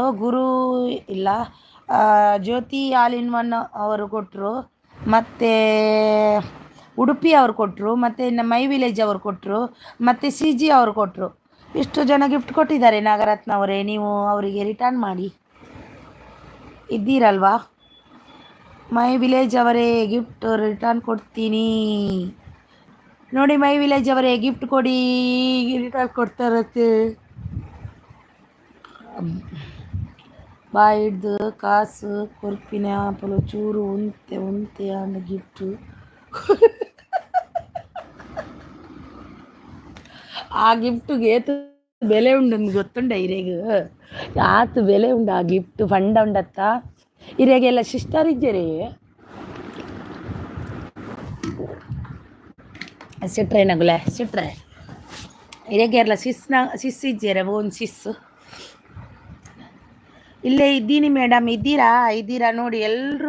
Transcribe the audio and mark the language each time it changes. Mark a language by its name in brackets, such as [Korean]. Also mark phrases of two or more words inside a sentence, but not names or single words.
[Kannada] ಗುರು ಇಲ್ಲ, ಜ್ಯೋತಿ ಆಲ್ ಇನ್ ಒನ್ ಅವರು ಕೊಟ್ಟರು, ಮತ್ತು ಉಡುಪಿ ಅವರು ಕೊಟ್ಟರು, ಮತ್ತು ಮೈ ವಿಲೇಜ್ ಅವರು ಕೊಟ್ಟರು, ಮತ್ತು ಸಿ ಜಿ ಅವರು ಕೊಟ್ಟರು. ಇಷ್ಟು ಜನ ಗಿಫ್ಟ್ ಕೊಟ್ಟಿದ್ದಾರೆ. ನಾಗರತ್ನ ಅವರೇ, ನೀವು ಅವರಿಗೆ ರಿಟರ್ನ್ ಮಾಡಿ. ಇದ್ದೀರಲ್ವಾ? ಮೈ ವಿಲೇಜ್ ಅವರೇ ಗಿಫ್ಟ್ ರಿಟರ್ನ್ ಕೊಡ್ತೀನಿ ನೋಡಿ. ಮೈ ವಿಲೇಜ್ ಅವರೇ ಗಿಫ್ಟ್ ಕೊಡಿ, ರಿಟರ್ನ್ ಕೊಡ್ತಾರತ್ತೆ. [Tulu] ಬಾಯಿಡ್ದು ಕಾಸು ಕೊರ್ಪಿನ ಪಲು ಚೂರು ಉಂತೆ ಅಂದ ಗಿಫ್ಟು. ಆ ಗಿಫ್ಟ್ಗೆ ಬೆಲೆ ಉಂಡು ಗೊತ್ತುಂಡ ಇರೇಗ. ಆತು ಬೆಲೆ ಉಂಡು ಆ ಗಿಫ್ಟ್ ಫಂಡ ಉಂಡತ್ತ. ಇರೇಗೆಲ್ಲ ಸಿಸ್ಟರ್ ಇದ್ದೀರಿ ಸಿಟ್ರೆ ನಗುಲೆ ಸಿಟ್ರೆ ಇರೇಗೆಲ್ಲ ಸಿಸ್ ಇದ್ದೀರ [English] own sis. [Kannada] ಇಲ್ಲೇ ಇದ್ದೀನಿ ಮೇಡಮ್. ಇದ್ದೀರಾ ನೋಡಿ ಎಲ್ಲರೂ.